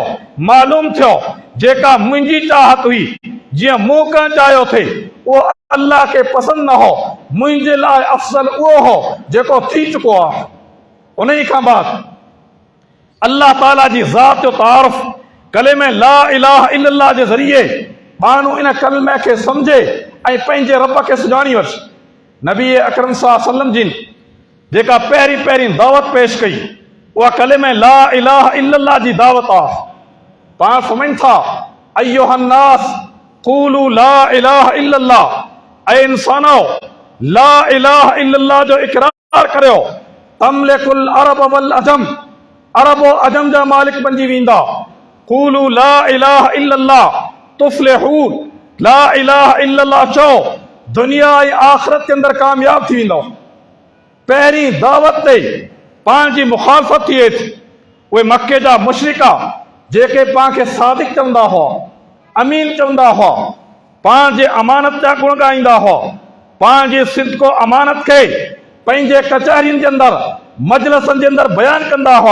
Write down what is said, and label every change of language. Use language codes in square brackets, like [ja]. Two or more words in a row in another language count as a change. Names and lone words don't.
[sd] मालूम थियो जेका मुंहिंजी चाहत हुई, जीअं मूं करणु चाहियो थे, उहो अल्लाह खे पसंदि न हो। मुंहिंजे लाइ अफ़ज़ल उहो हो जेको थी चुको आहे। उन खां बाद अल्लाह ताला जी ज़ात जो तारुफ़ कलिमे [ar] لا إله إلا الله [sd] जे ज़रिए माण्हू इन कलिमे खे सम्झे ऐं पंहिंजे रब खे सुञाणी वठे। नबी अकरम [ar] صلى الله عليه وسلم [sd] जिन जेका पहिरीं दावत पेश कई, उहा कलिमे [ar] لا إله إلا الله [sd] जी दावत आहे। पाण फरमाइनि था, [ar] أيها الناس قولوا لا إله إلا الله, [sd] ऐं इंसानो [ar] لا إله إلا الله [sd] जो इक़रार करियो। [ar] تملكوا العرب والعجم, [sd] अरब और अजम जा मालिक बणिजी वेंदा। [ar] قولوا لا إله إلا الله تفلحوا, لا إله إلا الله [sd] चओ, दुनिया ऐं आख़िरत के अंदर कामयाब थी वेंदो। पहिरीं दावत ते पाण जी मुखालफ़त थिए थी। उहे मके जा मुशरिका जेके पाण खे सादिक़ चवंदा हुआ, अमीन चवंदा हुआ, पाण जे अमानत जा गुण ॻाईंदा हुआ, पाण जी सिद्क़ अमानत खे पंहिंजे कचहरियुनि जे अंदर मजलिसनि जे अंदर बयान कंदा हुआ।